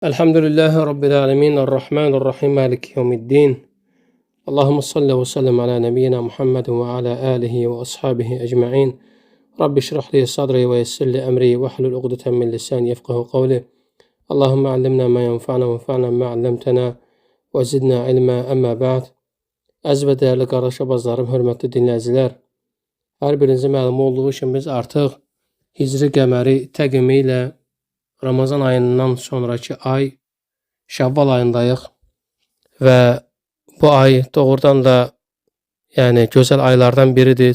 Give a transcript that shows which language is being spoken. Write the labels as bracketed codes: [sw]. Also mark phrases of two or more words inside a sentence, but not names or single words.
[ar] الحمد لله رب العالمين، الرحمن الرحيم، مالك يوم الدين. اللهم صل وسلم على نبينا محمد وعلى آله وأصحابه أجمعين. رب اشرح لي صدري ويسر لي أمري واحلل عقدة من لساني يفقهوا قولي. اللهم علمنا ما ينفعنا وانفعنا ما علمتنا وزدنا علما أما بعد. [az] Əziz və dəyərli qardaş abazlarım, hörmətli dinləyicilər, hər birinizə məlum olduğu kimi biz artıq Hicri qəməri təqvimi ilə Ramazan ayından sonraki ay Şəvval ayındayıq və bu ay doğrudan da gözəl aylardan biridir.